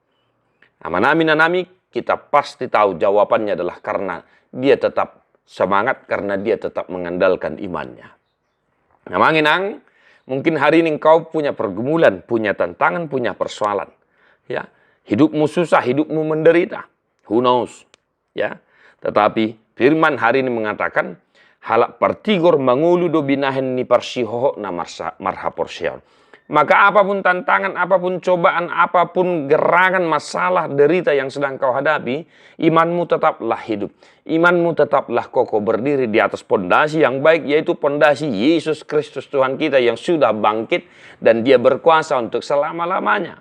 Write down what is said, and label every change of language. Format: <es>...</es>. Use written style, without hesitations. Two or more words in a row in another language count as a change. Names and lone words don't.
<id>Amin, kita pasti tahu jawabannya adalah karena dia tetap semangat, karena dia tetap mengandalkan imannya. Nah, manginang, mungkin hari ini engkau punya pergumulan, punya tantangan, punya persoalan. Ya, hidupmu susah, hidupmu menderita.</id> <en>Who knows?</en> <id>Ya, tetapi firman hari ini mengatakan,</id> <bbc>halak partigor mangulu do binahen ni parsihoho na marha porsion.</bbc> <id>Maka apapun tantangan, apapun cobaan, apapun gerangan, masalah, derita yang sedang kau hadapi, imanmu tetaplah hidup. Imanmu tetaplah kokoh berdiri di atas pondasi yang baik, yaitu pondasi Yesus Kristus Tuhan kita yang sudah bangkit dan dia berkuasa untuk selama-lamanya.</id>